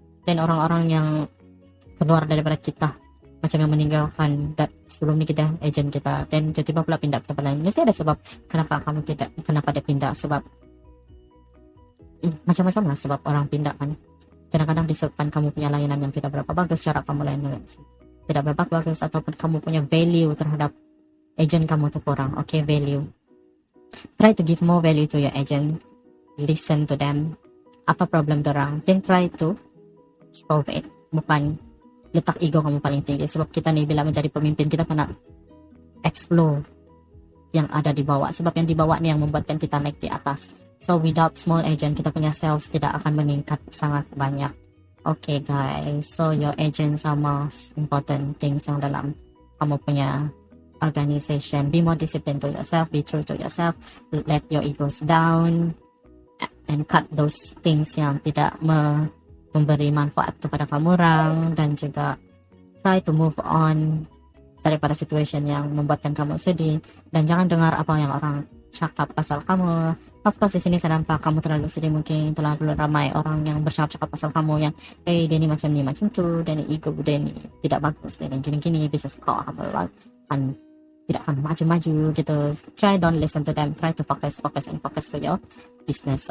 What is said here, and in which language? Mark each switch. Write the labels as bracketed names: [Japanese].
[Malay] Dan orang-orang yang keluar daripada kita, macam yang meninggalkan sebelum ni kita agent kita, dan tiba-tiba pula pindah ke tempat lain, mesti ada sebab kenapa dia pindah. Sebab macam-macam lah sebab orang pindah kan. Kadang-kadang disebabkan kamu punya layanan yang tidak berapa bagus, cara kamu layanan tidak berapa bagus, ataupun kamu punya value terhadap agent kamu tu kurang. [English] Okay, value, try to give more value to your agent, listen to them, [Malay] apa problem dorang, [English] then try to solve it. [Malay] Bukan letak ego kamu paling tinggi, sebab kita ni bila menjadi pemimpin, kita kena explore yang ada di bawah, sebab yang di bawah ni yang membuatkan kita naik di atas. [English] So without small agent, [Malay] kita punya sales tidak akan meningkat sangat banyak. [English] Okay guys, so your agents are most important things [Malay] yang dalam kamu punya [English] organization. Be more disciplined to yourself, be true to yourself, let your egos down, and cut those things [Malay] yang tidak memberi manfaat kepada kamu orang, dan juga [English] try to move on [Malay] daripada situation yang membuatkan kamu sedih, dan jangan dengar apa yang orang cakap pasal kamu. [English] Of course [Malay] di sini saya nampak kamu terlalu sedih, mungkin terlalu ramai orang yang bercakap-cakap pasal kamu yang dia ni macam tu, dia ni ego, dia ni tidak bagus, dia ni gini-gini, bisnes kau akan tidak akan maju-maju gitu. [English] Try don't listen to them, try to focus to your business.